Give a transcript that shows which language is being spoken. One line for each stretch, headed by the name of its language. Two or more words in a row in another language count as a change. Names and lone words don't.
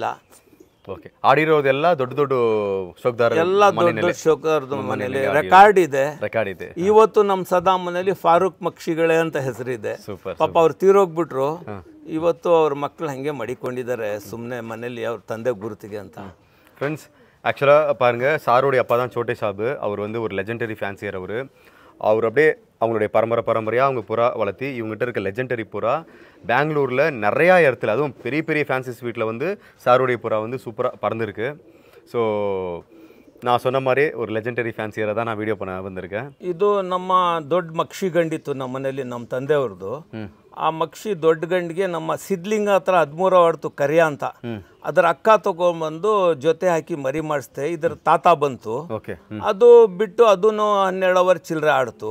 Kannada: ಓಕೆ, ಆಡಿರೋದೆಲ್ಲ ದೊಡ್ಡ ದೊಡ್ಡ ಶೋಕ್ದಾರ, ಎಲ್ಲ ದೊಡ್ಡ ಶೋಕರ್ದು ಮನೇಲಿ ರೆಕಾರ್ಡ್ ಇದೆ. ಇವತ್ತು ನಮ್ಮ ಸದಾ ಮನೇಲಿ ಫಾರೂಕ್ ಮಕ್ಷಿಗಳೇ ಅಂತ ಹೆಸರಿದೆ. ಪಾಪ ಅವ್ರು ತೀರೋಗ್ಬಿಟ್ರು. ಇವತ್ತು ಅವ್ರ ಮಕ್ಕಳು ಹಂಗೆ ಮಡಿಕೊಂಡಿದ್ದಾರೆ ಸುಮ್ಮನೆ ಮನೇಲಿ ಅವ್ರ ತಂದೆ ಗುರುತಿಗೆ ಅಂತ.
Tamil: ஃப்ரெண்ட்ஸ், ஆக்சுவலாக பாருங்கள், சாரோடைய அப்பா தான் சோட்டே சாபு. அவர் வந்து ஒரு லெஜெண்டரி ஃபேன்சியர். அவர் அப்படியே அவங்களுடைய பரம்பரையாக அவங்க புறா வளர்த்தி இவங்ககிட்ட இருக்க லெஜெண்டரி புறா பெங்களூரில் நிறையா இடத்துல, அதுவும் பெரிய பெரிய ஃபேன்சிஸ் வீட்டில் வந்து சாரோடைய புறா வந்து சூப்பராக பறந்துருக்கு. ஸோ நான் சொன்ன மாதிரி ஒரு
English: legendary fancier
Tamil: தான் நான் ವಿಡಿಯೋ பண்ண வந்திருக்கேன்.
Kannada: ಇದು ನಮ್ಮ ದೊಡ್ಡ ಮಕ್ಷಿ ಗಂಡಿತ್ತು ನಮ್ಮ ಮನೇಲಿ, ನಮ್ಮ ತಂದೆಯವ್ರದ್ದು. ಆ ಮಕ್ಷಿ ದೊಡ್ಡ ಗಂಡಿಗೆ ನಮ್ಮ ಸಿದ್ಲಿಂಗ ಹತ್ರ 13 ಆಡ್ತು ಕರಿಯ ಅಂತ. ಅದರ ಅಕ್ಕ ತಗೊಂಡ್ಬಂದು ಜೊತೆ ಹಾಕಿ ಮರಿ ಮಾಡಿಸ್ತೆ. ಇದರ ತಾತ ಬಂತು, ಅದು ಬಿಟ್ಟು ಅದನ್ನು 12 ಅವರ್ ಚಿಲ್ಲರೆ ಆಡ್ತು.